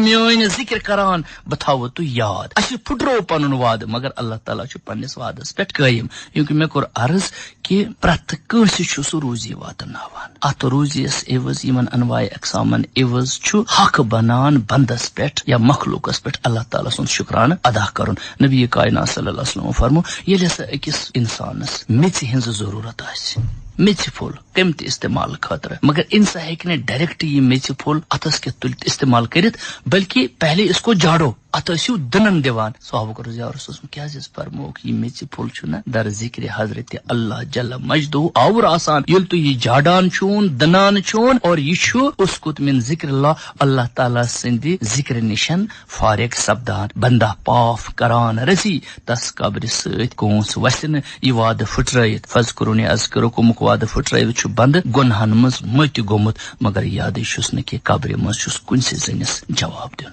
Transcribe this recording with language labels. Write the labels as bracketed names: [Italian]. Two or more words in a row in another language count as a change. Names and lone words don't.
[Kashmiri] میٲنۍ ذکر کران بہٕ تھاوو تُہۍ یاد اسہِ پھُٹرو پنُن وعدٕ مگر اللہ تعالیٰ چھُ پننس وعدس پٮ۪ٹھ قٲیِم کیونکہ مےٚ کوٚر عرض کہ پرٛٮ۪تھ کٲنٛسہِ چھُ سُہ روزی واتناوان اتھ روزیس عوض یمن انواع اقسامن عوض چھُ حق بنان بندس پٮ۪ٹھ یا مخلوقس پٮ۪ٹھ اللہ تعالیٰ سُنٛد شکرانہٕ ادا کرُن نبی کائنات [Arabic] صلی اللہ علیہ وسلم [Kashmiri] فرمو ییٚلہِ ہسا أکِس انسانس میژِ ہٕنٛز ضروٗرت آسہِ میژِ پھوٚل کمہِ تہِ استعمال خٲطرٕ مگر انسان ہیٚکہِ نہٕ ڈائریکٹ یہ میژِ پھوٚل اتھس کٮ۪تھ تُلِتھ استعمال کٔرِتھ [Urdu] بلکہ پہلے اس کو [Kashmiri] جاڑو اتھ ٲسِو دٕنن دِوان صحابہ رضی [Arabic] اللہ عنہُم [Kashmiri] کیٛازِ حظ فرموکھ یہِ میژِ پھوٚل چھُنہ در ذکر حضرت اللہ [Arabic] جل مجدہ [Kashmiri] آوُر آسان ییٚلہِ تُہۍ یہِ جاڑان چھُون دٕنان چھُون اور یہِ چھُ اسکت من ذکر اللہ تعالیٰ سٕنٛدِ ذکر نِشن فارغ سپدان بندہ پاف کران رسی تس قبرِ سۭتۍ کونٛس وسہِ نہٕ یہِ وعدٕ پھٕٹرٲیِتھ [Arabic] فذکرونی اذکرکمُک [Kashmiri] وعدٕ پھٕٹرٲوِتھ چھُ بندٕ گۄنہن منٛز مٔتۍ گوٚمُت مگر یادٕے چھُس نہٕ کہِ قبرِ منٛز چھُس کُنسہِ زٔنِس جواب دیُن